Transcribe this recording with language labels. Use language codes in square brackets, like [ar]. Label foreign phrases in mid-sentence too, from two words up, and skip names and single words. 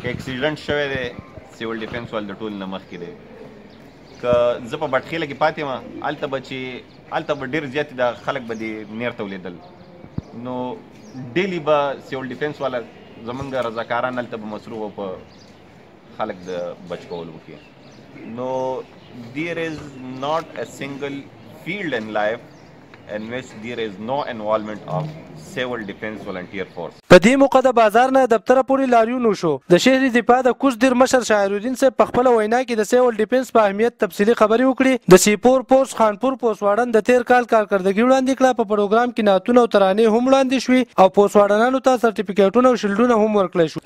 [ps] اکسیډنټ شوی دی [en] civil defense [ps] وال د ټولو نه مخکې دی که زه په بټخیله کې پاتې وم هلته به ډېر زیات د خلک به دې نیر ته ولیدل نو ډیلی به [en] civil defense [ps] والا زمونږ رضاکاران هلته به مصروف او په خلک د بچ کولو کې نو [en] there is not a single field in life in which there is no involvement of civil defense volunteer force. [ps] په دې موقع د بازار نه دفتره پورې لاریون وشو. د شهر دفاع د کوزدیر مشر شاعرالدین صاحب په خپله وینا کې د [en] civil defense [ps] په اهمیت تفصیلي خبرې وکړي. د سیپور پوسټ خانپور پوسټ واړن د تیر کال کارکردګي وړاندې کړه. په پروګرام کې نعتونه او ترانې هم وړاندې شوي او پوسټ واړنانو ته سرټیفیکیټونه او شیلډونه هم ورکړی شو.